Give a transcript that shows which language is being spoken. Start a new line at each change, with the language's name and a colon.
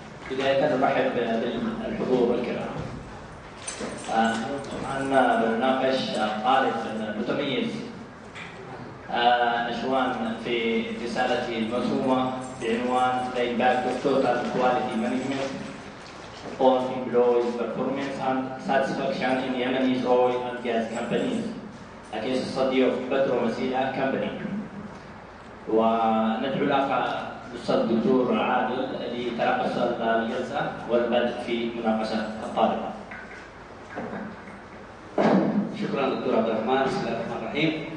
Arabic: بداية نرحب بالحضور الكرام. طبعا بنناقش طالب متميز نشوان في رسالته المرسومة بعنوان
English: The Impact of Total Quality Management on Employees' Performance and Satisfaction in Yemen's Oil and Gas Companies. A case study of Petromasila Company.
Arabic: وندعو الأخ الأستاذ الدكتور عادل لترأس الجلسة والبدء في مناقشة الطالب. شكرا دكتور عبد الرحمن. بسم الله الرحمن الرحيم.